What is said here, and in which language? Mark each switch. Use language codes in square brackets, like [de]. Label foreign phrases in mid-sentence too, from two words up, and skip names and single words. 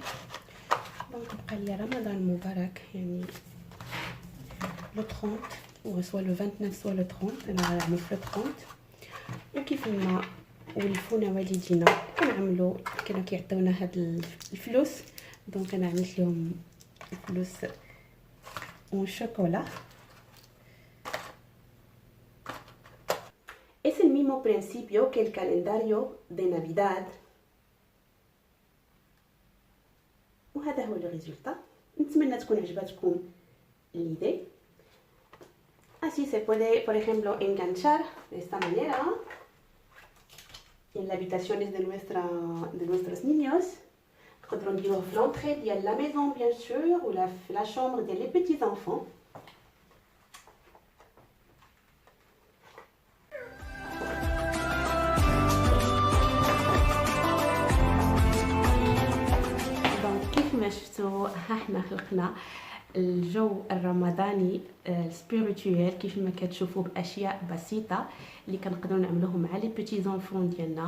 [ar] دونك بقى لي رمضان مبارك، يعني [fr] le 30 soit le 29 soit le 30, [ar] انا غنعمل في لو 30. وكيف ما ولفونا والدينا كانوا كيعطيونا هاد الفلوس، دونك انا عملت لهم الفلوس [fr] en chocolat. [es] Es el mismo principio que el calendario de Navidad. [ar] وهذا هو الريزولتا. نتمنى تكون عجبتكم l'idée. [es] Así se puede, por ejemplo, enganchar de esta manera en las habitaciones de nuestros niños. [ar] نقدروا نديروه في l'entrée ديال [fr] la maison bien sûr, ou la chambre [ar] ديال [fr] les petits enfants. [ar] كما شفتوا ها حنا خلقنا الجو الرمضاني السبيريتويال كيف ما كتشوفوا باشياء بسيطه اللي كنقدروا نعملوهم مع [fr] les petits enfants [ar] ديالنا.